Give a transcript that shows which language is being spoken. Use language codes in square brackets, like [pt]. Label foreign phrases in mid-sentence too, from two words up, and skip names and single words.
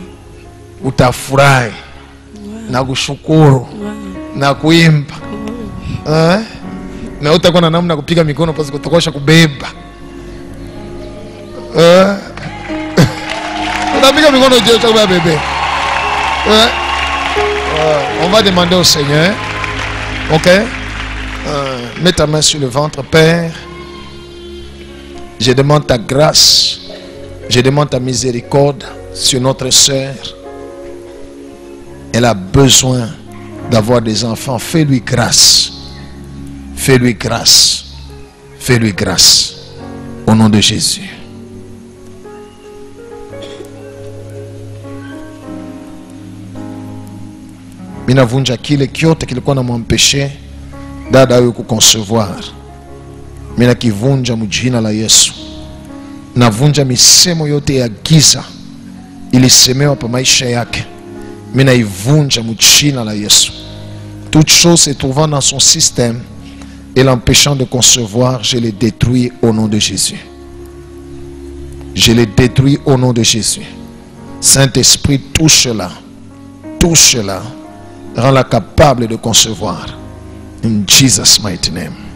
[sw] Utafurahi. Na kushukuru. Na kuimba. Na utakuwa na namna kupiga mikono pasi kutokosha kubeba. Unapiga mikono je cha bébé. [fr] On va demander au Seigneur. Ok? Mets ta main sur le ventre, Père. Je demande ta grâce. Je demande ta miséricorde sur notre sœur. Elle a besoin d'avoir des enfants. Fais-lui grâce. Fais-lui grâce. Fais-lui grâce. Au nom de Jésus. [sw] Minavunja kile kyote kilikuwa namwempeshe dada huyu kuconcevoir. Mina kivunja mjina la Yesu. Navunja misemo yote ya giza ilisemewa pa maisha yake. Mina ivunja mjina la Yesu. [fr] Toute chose se trouvant dans son système et l'empêchant de concevoir, je les détruis au nom de Jésus. Je les détruis au nom de Jésus. Saint-Esprit, touche-la. Touche-la. Rends-la capable de concevoir. [en] In Jesus' mighty name.